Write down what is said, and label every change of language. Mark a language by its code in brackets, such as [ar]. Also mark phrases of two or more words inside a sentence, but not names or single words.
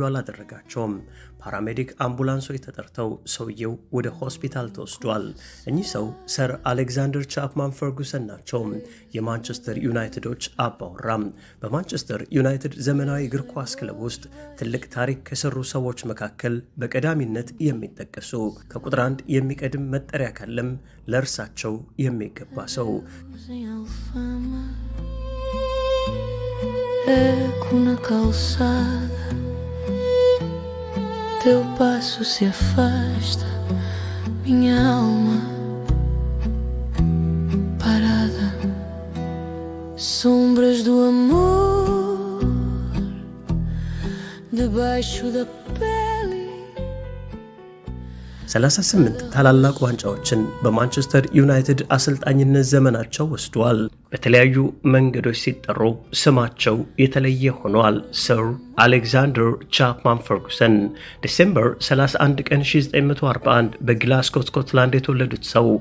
[am] አላደረጋቸውም። ፓራሜዲክ አምቡላንሶች ተጠርተው ሰውየው ወደ ሆስፒታል ተወስዷል። እኚህ ሰው ሰር አሌክዛንደር ቻፕማን ፈርጉሰን ናቸው። የማንቸስተር ዩናይትዶች አባወራም። በማንቸስተር ዩናይትድ ዘመናዊ እግር ኳስ ክለብ ውስጥ ትልቅ ታሪክ ከሰሩ ሰዎች መካከል በቀዳሚነት የሚጠቀሱ፣ ከቁጥር 1 የሚቀድም መጠሪያ ካለም ለእርሳቸው የሚገባ ሰው [pt] eco na calçada, teu passo se afasta, minha alma parada, sombras do amor debaixo da pele [am] 38 ታላላቅ ዋንጫዎችን በማንቸስተር ዩናይትድ አሰልጣኝነት ዘመናቸው ወስደዋል። በተለያዩ መንገዶች ሲጠሩ ስማቸው የተለየ ሆኗል። ሰር አሌክዛንደር ቻፕማን ፈርጉሰን ዲሴምበር 31 ቀን 1941 በግላስጎ ስኮትላንድ የተወለዱት ሰው